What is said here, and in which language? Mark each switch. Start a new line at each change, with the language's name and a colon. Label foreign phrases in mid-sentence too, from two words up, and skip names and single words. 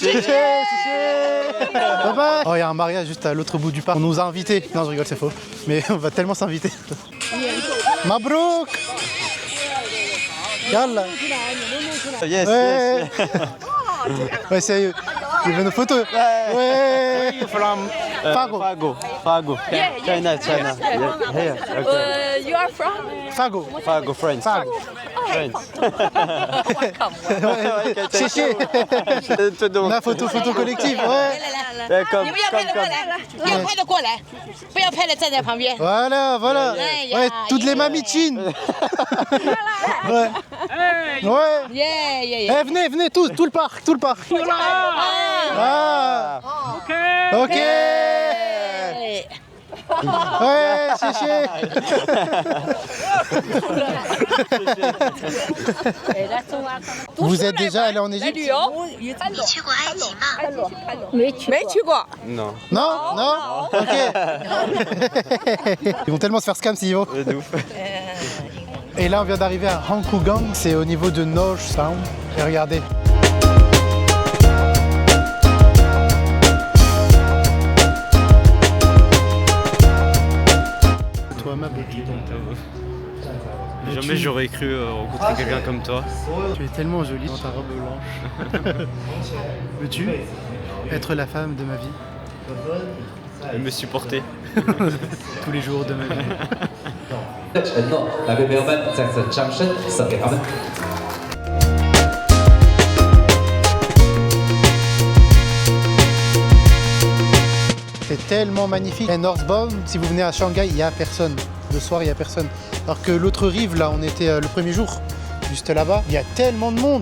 French: Bye. Oh, il y a un mariage juste à l'autre bout du parc. On nous a invités. Non, je rigole, c'est faux. Mais on va tellement s'inviter.
Arabic: Mabrouk. Yalla.
French: Yes, ouais. yes. Ouais, sérieux. Il veut nos photos. Ouais.
English: From Fago. China. Here. Okay. You are from? Fago. France. Fago. Chiché.
French: La photo collective. Ouais. Comme.
Chinese: 要拍的过来，不要拍的站在旁边。
French: Voilà. Ouais, toutes les mamichines. Ouais. Eh, venez, tout le parc. Ah. Ok. Ouais, chiché. Vous êtes déjà allé en Égypte?
Chinese: 你去过埃及吗？没去过。
French: Non. Non. Ok. Ils vont tellement se faire scam s'ils vont. De ouf. Et là, on vient d'arriver à Hankugang, c'est au niveau de North Sound. Et regardez. Toi, ma beauté. Jamais j'aurais cru rencontrer quelqu'un comme toi. Tu es tellement jolie dans ta robe blanche. Veux-tu être la femme de ma vie? Et me supporter. Tous les jours de ma vie.
Chinese: 承诺来为朋友们再次掌声送给他们。
French: C'est tellement magnifique. Et Northbound, si vous venez à Shanghai, il n'y a personne. Le soir, il n'y a personne. Alors que l'autre rive, là, on était le premier jour, juste là-bas, il y a tellement de monde.